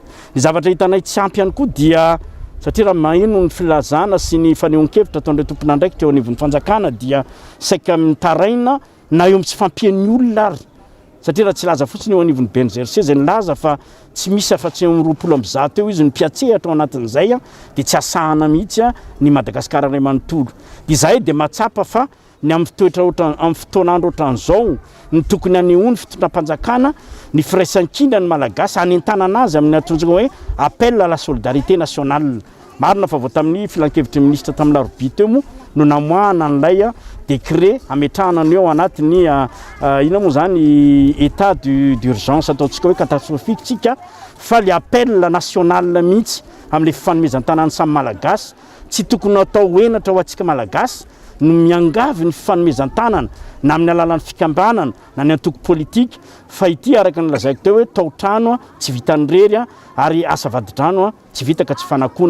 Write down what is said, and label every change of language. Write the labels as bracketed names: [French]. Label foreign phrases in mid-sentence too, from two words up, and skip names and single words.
[Malagasy] Ny zavatra hitanay tsy ampy ihany koa dia satria raha maheno ny filazana sy ny fanehoan-kevitra ataon'ireo tompon'andraikitra eo anivon'ny fanjakana dia saika mitaraina na eo amin'ny tsy fampian'ny olona ary satria raha tsy laza fotsiny eo anivon'ny BNGRC zay nilaza fa tsy misy afa-tsy amin'ny 20 amby zato eo izy nipiatsehatra ao anatin'izay dia tsy asahana mihitsy ny Madagasikara ray manontolo. Izay dia mahatsapa fa ny amin'ny fotoan'andro ohatran'izao ny tokony hanehoany fitondram-panjakana ny firaisan-kina ny malagasy hanentanana azy amin'ny atonjona hoe [French] appel à la solidarité nationale. [Malagasy] Marina fa vao tamin'ny filan-kevitry ministra tamin'ny Larobia teo moa no namoahana an'ilay décret ametrahana ny ao anatin'ny ina moa zany [French] état d'urgence [Malagasy] ataontsika hoe catastrophique tsika fa le [French] appel national [Malagasy] mihitsy amin'le fifanomezan-tanany samy malagasy tsy tokony atao enatra ho antsika malagasy no miangavy ny fifanomezan-tanana na amin'ny alalan'ny fikambanana na ny antoko politika fa ity araka ny lazaiko teo hoe tao-trano tsy vitany rery ary asa vadi-drano tsy vita ka tsy fanakona.